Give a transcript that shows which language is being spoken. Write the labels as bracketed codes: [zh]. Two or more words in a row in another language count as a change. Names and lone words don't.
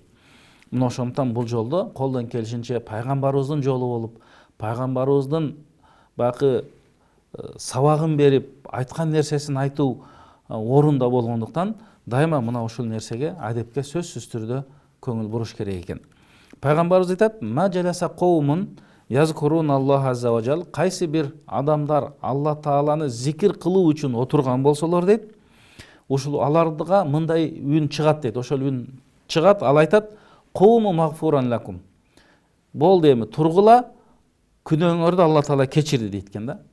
[ky] Мына ошондон бул жолдо колдон келишинче пайгамбарыбыздын жолу болуп, пайгамбарыбыздын баягы сабагын берип, айткан нерсесин айтуу орунда болгондуктан дайыма мына ушул нерсеге, адепке сөзсүз түрдө көңүл буруш керек экен. Пайгамбарыбыз айтат: [ar] "ما جلس قوم يذكرون الله عز وجل", [ky] кайсы бир адамдар Алла тааланы зикир кылуу үчүн отурган болсолор дейт, ушул аларга мындай үн чыгат дейт. Ошол үн чыгат, ал айтат: [ar] "قوموا مغفورا لكم". [ky] Болду эми тургула, күнөөңөрдү Алла таала кечирди дейт экен да.